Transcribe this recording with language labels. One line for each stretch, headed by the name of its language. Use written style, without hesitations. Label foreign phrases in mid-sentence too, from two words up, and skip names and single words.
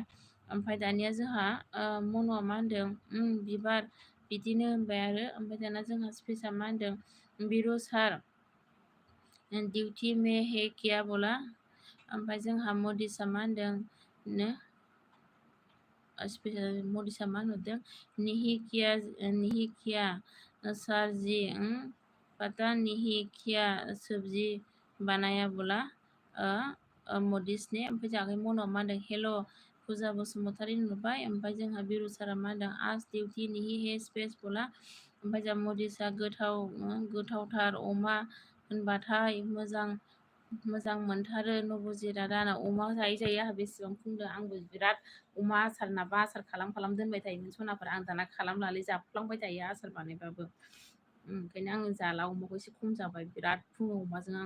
Bodo: ओमफ्राय दानिया जोंहा मन'आ मा होनदों बिबार बिदिनो होनबाय आरो ओमफ्राय दाना जोंहा स्पेसा मा होनदों बिरु सार
Hindi: डिउटि में है क्या बोला।
Bodo: ओमफ्राय जोंहा मदिसा मा होनदों स्पेशल मदिसा मा होनहरदों
Hindi: नहीं किया सर जी पता नहीं क्या सब्जी बानाया बोला मदिस ने।
Bodo: ओमफ्राय जोंहा मन'आ मा होनदों हेल' फुजा बसुमतारी नुबाय। ओमफ्राय जोंहा बिरु सारा मा होनदों
Hindi: आज डिउटि नहीं है स्पेस बोला।
Bodo: ओमफ्राय जोंहा मदिसा गोथावथार अमा होनबाथाय मोजां मोनथारो नबजितआ दाना अमा जायै आंहा बेसेबां बुंदों आंबो बिराद अमा आसार नाबा आसार खालाम दोनबाय थायोमोन सनाफोर। आं दाना खालामलालै जाफ्लांबाय थायो आसार बानायबाबो। ओंखायनो आं जाला अमाखौ एसे खम जाबाय बिराद फुङो अमाजों आं।